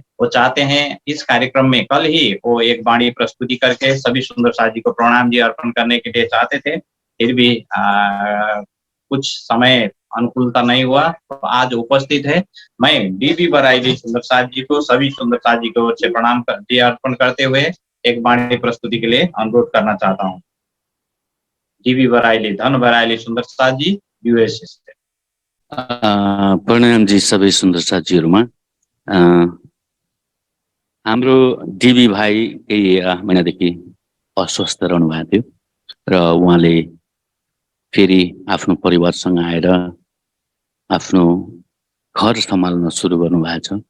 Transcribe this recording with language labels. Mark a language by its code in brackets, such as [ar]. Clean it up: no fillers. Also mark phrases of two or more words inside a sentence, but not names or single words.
[hi] वो चाहते हैं इस कार्यक्रम में कल ही वो एक वाणी प्रस्तुति करके सभी सुंदर साथ जी को प्रणाम जी अर्पण करने के लिए चाहते थे, फिर भी कुछ समय अनुकूलता नहीं हुआ तो आज उपस्थित है। मैं डीबी बराइली सुंदर साथ जी को सभी सुंदर साथ जी की ओर से प्रणाम कर अर्पण करते हुए एक वाणी प्रस्तुति के लिए अनुरोध करना चाहता हूँ। डीबी बराइली, धन बराइली सुंदर साथ जी यूएसए से। [ne] प्रणाम जी सबै सुन्दर साथीहरुमा। हाम्रो डीबी भाइ केही महिनादेखि अस्वस्थ रहनु भएको थियो र उहाँले फेरि आफ्नो परिवारसँग आएर आफ्नो घर सम्हाल्न सुरु गर्नु भएको छ।